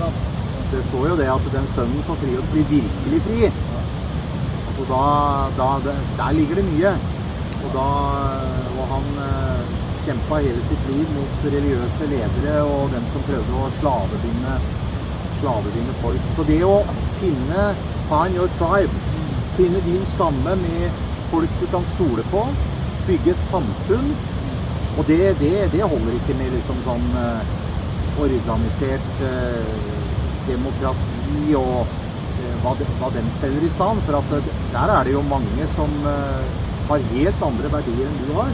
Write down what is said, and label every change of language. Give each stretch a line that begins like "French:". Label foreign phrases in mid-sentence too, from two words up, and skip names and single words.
Norwegian: Det står jo det at den sønnen får frihet blir virkelig fri. Altså der ligger det mye. Og han kjempet hele sitt liv mot religiøse ledere og dem som prøvde å slavebinde folk. Så det å
English: find your tribe,
Norwegian: finne din stamme med folk du kan stole på, bygge et samfunn, og det holder ikke med liksom sånn organisert demokrati og hva dem steller i stand, for at der er det jo mange som har helt andre verdier enn du har.